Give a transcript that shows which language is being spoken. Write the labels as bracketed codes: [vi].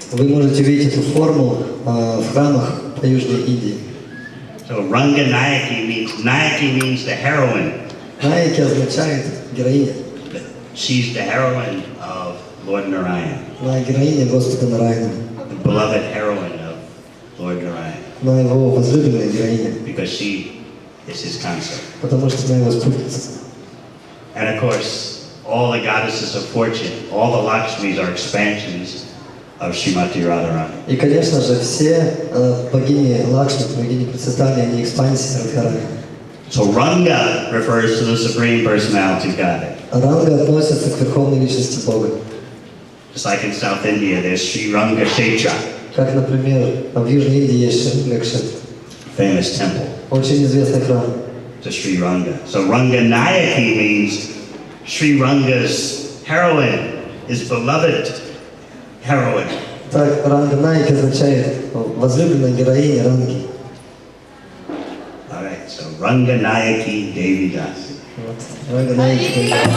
[ru] Вы можете видеть эту форму в храмах по Южной Индии. [en] So Ranganayaki means the heroine. [ru] Найки означает героиня. [en] She's the heroine of Lord Narayana. [ru] Она героиня Господа Нараяна. [en] The beloved heroine of Lord Narayana. [ru] Она его возлюбленная героиня. [en] Because she is his consort. [ru] Потому что она его спутница. [en] And of course, all the goddesses of fortune, all the Lakshmis are expansions of Srimati Radharani. [ru] И, конечно же, все богини Лакшми, богини процветания, они экспансии Радхарани. [en] So Ranga refers to the Supreme Personality of Godhead. [ru] Ранга относится к верховной личности Бога. [en] Just like in South India, there's Sri Ranga Kshetra, [ru] Как, например, в Южной Индии есть Шри-Лекшет, [en] famous temple [ru] очень известный храм. [en] to Sri Ranga. So Ranganayaki means Sri Ranga's heroine, his beloved heroine. [ru] Так, Ранга Найки означает возлюбленная героиня Ранги. [en] All right, so Ranganayaki Devidasi. [ru] Вот. Ранга Найки.